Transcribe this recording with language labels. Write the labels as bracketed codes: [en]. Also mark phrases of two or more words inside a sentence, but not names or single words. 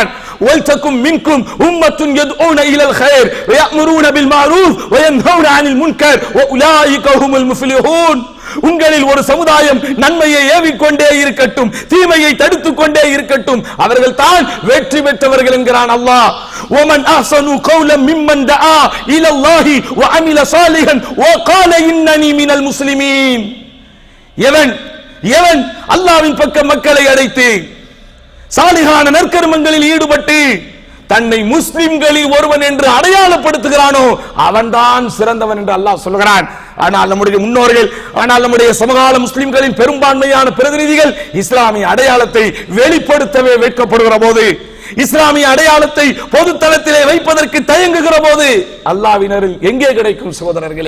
[ar] ولتكن منكم أمة يدعون إلى الخير ويأمرون بالمعروف وينهون عن المنكر وأولئك هم المفلحون. [ta] உங்களில் ஒரு சமுதாயம் நன்மையை ஏவிக்கொண்டே இருக்கட்டும், தீமையை தடுத்துக் கொண்டே இருக்கட்டும், அவர்கள் தான் வெற்றி பெற்றவர்கள் என்கிறான் அல்லாஹ். [ar] ومن احسن قولا ممن دعا الى الله وعمل صالحا وقال انني من المسلمين. [ta] எவன் அல்லாஹ்வின் பக்கம் மக்களை அழைத்து சாலிகான நற்கர்மங்களில் ஈடுபட்டு தன்னை முஸ்லிம்களில் ஒருவன் என்று அடையாளப்படுத்துகிறானோ அவன்தான் சிறந்தவன் என்று அல்லாஹ் சொல்கிறான். ஆனால் நம்முடைய முன்னோர்கள், ஆனால் நம்முடைய சமகால முஸ்லிம்களின் பெரும்பான்மையான பிரதிநிதிகள் இஸ்லாமிய அடையாளத்தை வெளிப்படுத்தவே வெட்கப்படுகிற போது, இஸ்லாமிய அடையாளத்தை பொது தளத்திலே வைப்பதற்கு தயங்குகிற போது அல்லாஹ்வின் எங்கே கிடைக்கும் சகோதரர்களே?